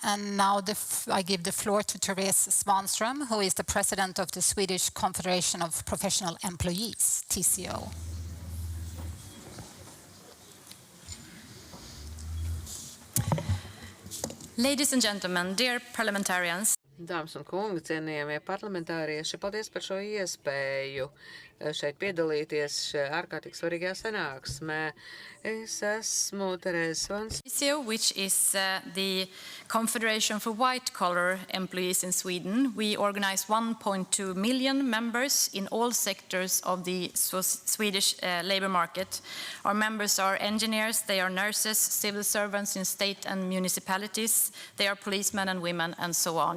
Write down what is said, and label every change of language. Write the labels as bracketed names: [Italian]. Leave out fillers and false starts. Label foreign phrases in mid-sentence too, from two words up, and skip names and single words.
[English] And now I give the floor to Therese Svanström, who is the president of the Swedish Confederation of Professional Employees, TCO. Ladies and gentlemen, dear parliamentarians. [Latvian] Dāmas un kungi, cienījamie parlamentārieši, paldies par šo iespēju šeit piedalīties šajā ārkārtīgi svarīgajā sanāksmē. Es esmu Terēze Svans. [English] Which is the Confederation for White-Collar Employees in Sweden. We organize 1.2 million members in all sectors of the Swedish labor market. Our members are engineers, they are nurses, civil servants in state and municipalities, they are policemen and women, and so on.